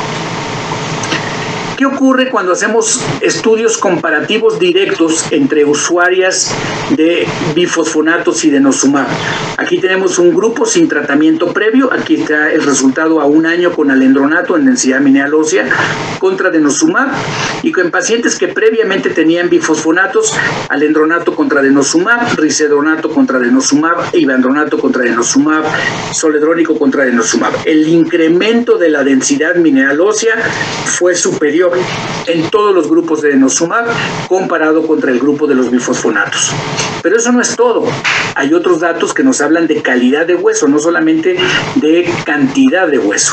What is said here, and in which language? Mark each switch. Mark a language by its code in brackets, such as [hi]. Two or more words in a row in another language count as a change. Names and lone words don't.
[es] ¿Qué ocurre cuando hacemos estudios comparativos directos entre usuarias de bifosfonatos y denosumab? Aquí tenemos un grupo sin tratamiento previo. Aquí está el resultado a un año con alendronato en densidad mineral ósea contra denosumab, y con pacientes que previamente tenían bifosfonatos, alendronato contra denosumab, risedronato contra denosumab, ivandronato contra denosumab, zoledrónico contra denosumab. El incremento de la densidad mineral ósea fue superior en todos los grupos de denosumab comparado contra el grupo de los bifosfonatos. Pero eso no es todo. Hay otros datos que nos hablan de calidad de hueso, no solamente de cantidad de hueso.